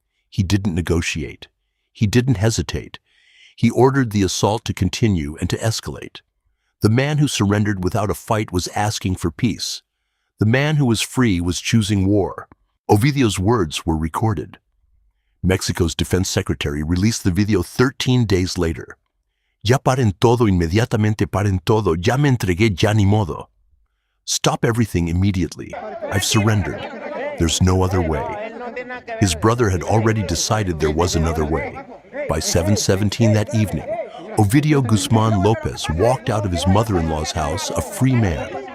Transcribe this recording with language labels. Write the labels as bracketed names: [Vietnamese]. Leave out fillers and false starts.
[English] He didn't negotiate. He didn't hesitate. He ordered the assault to continue and to escalate. The man who surrendered without a fight was asking for peace. The man who was free was choosing war. Ovidio's words were recorded. Mexico's defense secretary released the video 13 days later. [Spanish] "Ya paren todo, inmediatamente paren todo, ya me entregué, ya ni modo. [English] Stop everything immediately. I've surrendered. There's no other way." His brother had already decided there was another way. By 7:17 that evening, Ovidio Guzmán López walked out of his mother-in-law's house a free man.